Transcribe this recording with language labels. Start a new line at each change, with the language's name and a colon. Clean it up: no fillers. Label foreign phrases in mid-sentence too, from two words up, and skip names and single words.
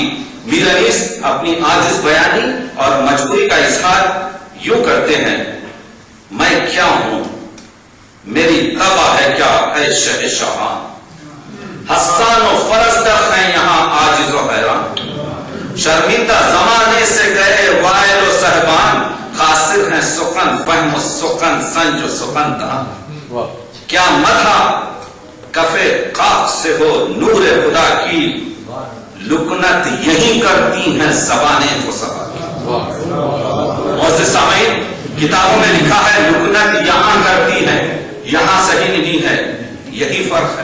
Urdu: میر انیس اپنی عاجز بیانی اور مجبوری کا اظہار یوں کرتے ہیں، میں کیا ہوں، میری طبع ہے کیا اے شہ شاہان، حسان و فرزدق ہیں یہاں عاجز و حیران، شرمندہ زمانے سے گئے وائل و صہبان، خاسر ہیں سخن فہم و سخن سنج و سخن دان. کیا مدحا کفے قاف سے ہو نور خدا کی، لکنت یہی کرتی ہیں زبانیں فصحا. معزز سامعین، کتابوں میں لکھا ہے لکنت یہاں کرتی ہے، یہاں صحیح نہیں ہے، یہی فرق ہے.